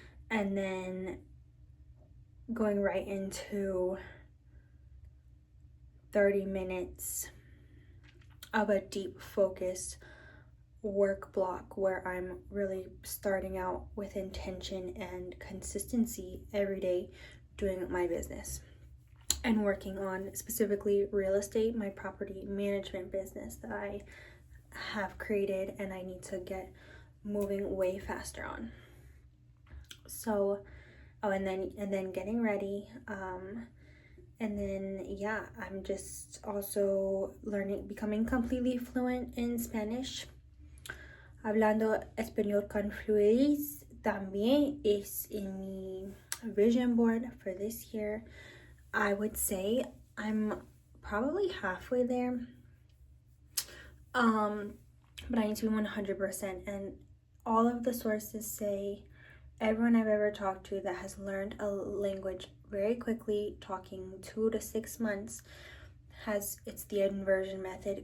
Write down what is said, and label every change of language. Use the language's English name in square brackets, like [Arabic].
[English] And then going right into 30 minutes of a deep focused work block where I'm really starting out with intention and consistency every day doing my business and working on specifically real estate, my property management business that I have created and I need to get moving way faster on. So, and then getting ready, and then yeah, I'm just also becoming completely fluent in Spanish. [Spanish] Hablando español con fluidez también es en mi [English] vision board for this year. I would say I'm probably halfway there, but I need to be 100%. And all of the sources say, everyone I've ever talked to that has learned a language very quickly, talking 2 to 6 months, it's the inversion method.